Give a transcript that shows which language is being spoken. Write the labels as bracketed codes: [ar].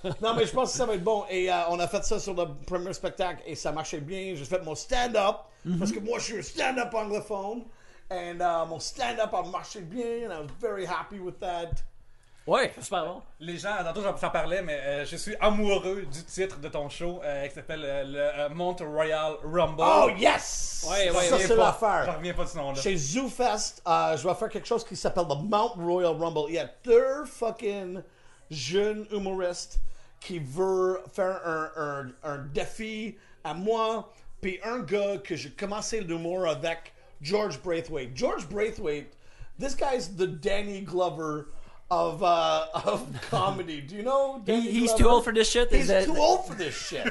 [fr] Non, mais je pense que ça va être bon. Et on a fait ça sur le premier spectacle et ça marchait bien. J'ai fait mon stand-up parce que moi je suis un stand-up anglophone. Et mon stand-up a marché bien. [en] And I was very happy with that. [fr] Ouais, c'est super bon. Les gens, tantôt j'en parlais, mais je suis amoureux du titre de ton show qui s'appelle le Mount Royal Rumble. [en] Oh yes! [fr] Ouais, ça c'est l'affaire. J'en reviens pas de ce nom-là. Chez ZooFest, je vais faire quelque chose qui s'appelle le Mount Royal Rumble. Il y a 2 fucking jeunes humoristes qui veulent faire un défi à moi, puis un gars que j'ai commencé l'humour avec, George Braithwaite. [en] George Braithwaite, this guy's the Danny Glover of comedy. Do you know Danny He's Glover? too old for this shit? He's too old for this shit.